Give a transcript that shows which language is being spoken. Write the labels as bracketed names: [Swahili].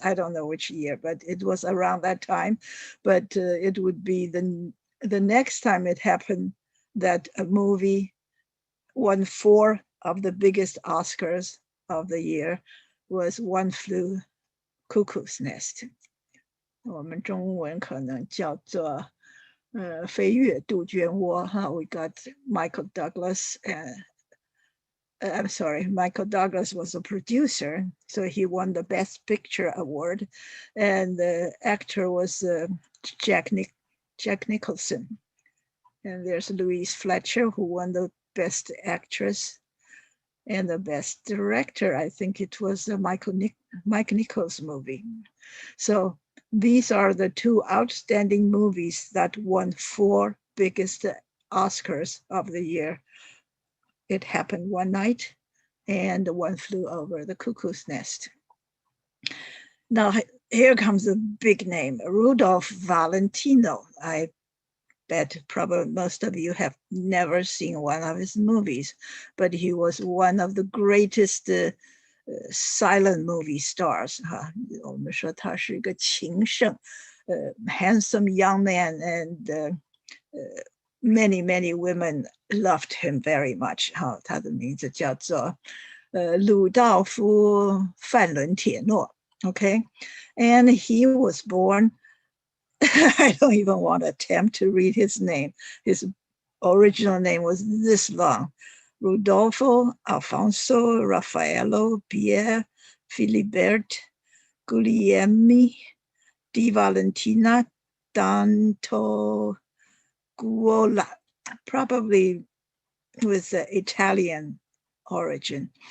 [English] I don't know which year, but it was around that time. But it would be the next time it happened that a movie won 4 of the biggest Oscars of the year was One Flew Cuckoo's Nest. [Chinese] 我们中文可能叫做飞越杜鹃窝哈。 [English] We got Michael Douglas I'm sorry, Michael Douglas was a producer, so he won the Best Picture award, and the actor was Jack Nicholson. And there's Louise Fletcher, who won the Best Actress and the Best Director. I think it was Mike Nichols movie. So these are the two outstanding movies that won 4 biggest Oscars of the year. It Happened One Night and One Flew Over the Cuckoo's Nest. Now, here comes a big name, Rudolph Valentino. I bet probably most of you have never seen one of his movies, but he was one of the greatest silent movie stars. [Chinese] 我们说他是一个情圣, [English] handsome young man, and many women loved him very much. [Chinese] 他的名字叫做鲁道夫·范伦铁诺. [English] Okay, and he was born. I don't even want to attempt to read his name. His original name was this long: Rodolfo Alfonso Raffaello Pierre Filibert Guglielmi di Valentina Dantoguola, probably with Italian origin.